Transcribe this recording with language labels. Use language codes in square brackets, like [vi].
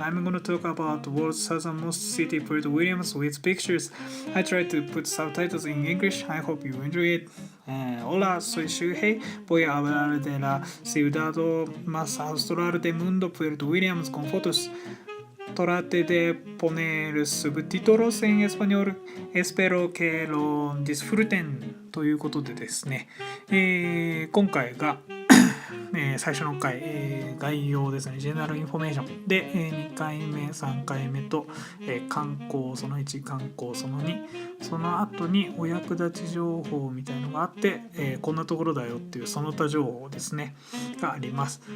[en] I'm going to talk about the world's southernmost city, Puerto Williams, with pictures. I try to put subtitles in English. I hope you enjoy it. [es] Hola, soy Shuhei. Voy a hablar de la ciudad más austral del mundo, Puerto Williams, con fotos.Trate de poner subtítulos en español. Espero que lo disfruten. [ja] ということでですね、今回が最初の回、概要ですね、ジェネラルインフォメーションで、2回目、3回目と、観光その1、観光その2、その後にお役立ち情報みたいのがあって、こんなところだよっていうその他情報ですね、があります。